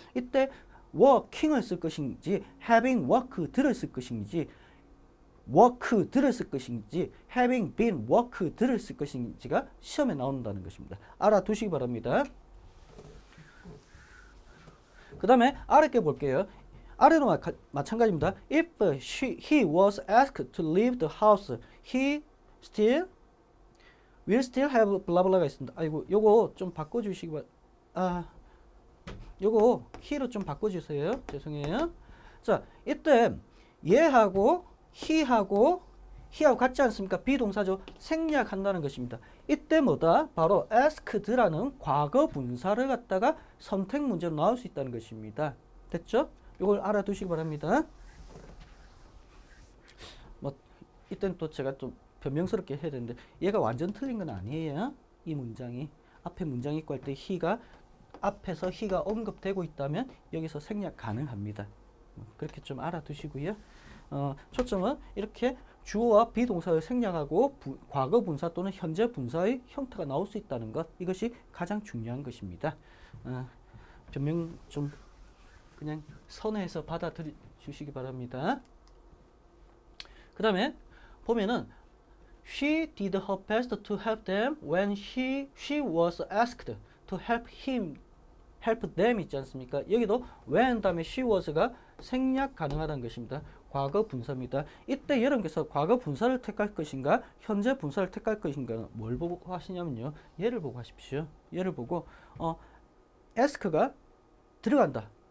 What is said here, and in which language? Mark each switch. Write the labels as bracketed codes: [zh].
[ko] 이때 working을 쓸 것인지 having worked를 쓸 것인지 worked를 쓸 것인지 having been worked를 쓸 것인지가 시험에 나온다는 것입니다. 알아두시기 바랍니다. 그 다음에 아래 게 볼게요. 아래도 마찬가지입니다. [en] If he was asked to leave the house, he will still have [ko] 블라블라가 있습니다. 아이고, 요거 좀 바꿔주시기 요거 he로 좀 바꿔주세요. 죄송해요. 자, 이때 얘하고 he하고 같지 않습니까? 비동사죠. 생략한다는 것입니다. 이때 뭐다? 바로 asked라는 과거 분사를 갖다가 선택 문제로 나올 수 있다는 것입니다. 됐죠? 이걸 알아두시기 바랍니다. 뭐 이때는 또 제가 좀 변명스럽게 해야 되는데 얘가 완전 틀린 건 아니에요. 이 문장이 앞에 문장 있고 할 때 he가 앞에서 he가 언급되고 있다면 여기서 생략 가능합니다. 그렇게 좀 알아두시고요. 초점은 이렇게 주어와 비동사를 생략하고 과거 분사 또는 현재 분사의 형태가 나올 수 있다는 것, 이것이 가장 중요한 것입니다. 변명 좀 그냥 선회해서 받아들여 주시기 바랍니다. 그 다음에 보면은 [en] She did her best to help them when she was asked to help them [ko] 있지 않습니까? 여기도 when 다음에 she was가 생략 가능하다는 것입니다. 과거 분사입니다. 이때 여러분께서 과거 분사를 택할 것인가 현재 분사를 택할 것인가 뭘 보고 하시냐면요. 얘를 보고 하십시오. 얘를 보고 ask가 들어간다.